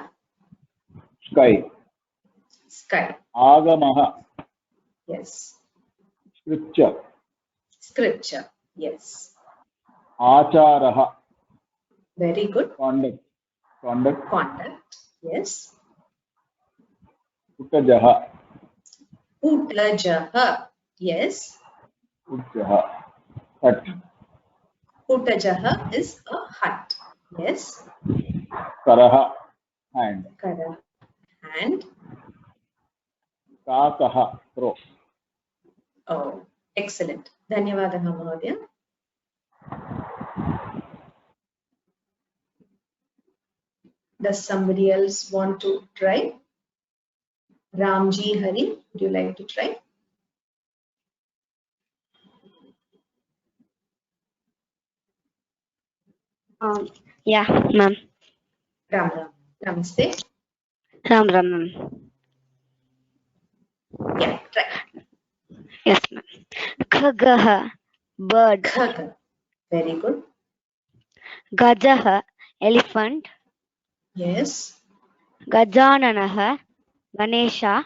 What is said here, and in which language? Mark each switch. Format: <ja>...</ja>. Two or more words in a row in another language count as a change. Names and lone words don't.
<en>Sky. Sky.</en> <sa>Agamaha.</sa> <en>Yes. Scripture. Scripture. Yes.</en> <sa>Acharaha.</sa> <en>Very good. Conduct. Conduct. Conduct. Yes.</en> <sa>Uttajaha. Uttajaha. Yes. Uttajaha. Hut.</sa> <en>Uttajaha is a hut. Yes.</en> <sa>Karaha. Hand. Kara. Hand. Kakaha. Crow.</sa> <en>Oh, excellent.</en> <sa>Dhanyavadaha, Mahodaya.</sa> <en>Does somebody else want to try? Ramji Hari, would you like to try? Yeah, ma'am.</en> <hi>Ram Ram. Namaste. Ram Ram,</hi> <en>ma'am. Yeah, try. Yes, ma'am. Khagaha, bird. Khaga. Very good.</en> <sa>Gajaha, elephant.</sa> <en>Yes.</en> <sa>Gajananaha, Ganesha.</sa>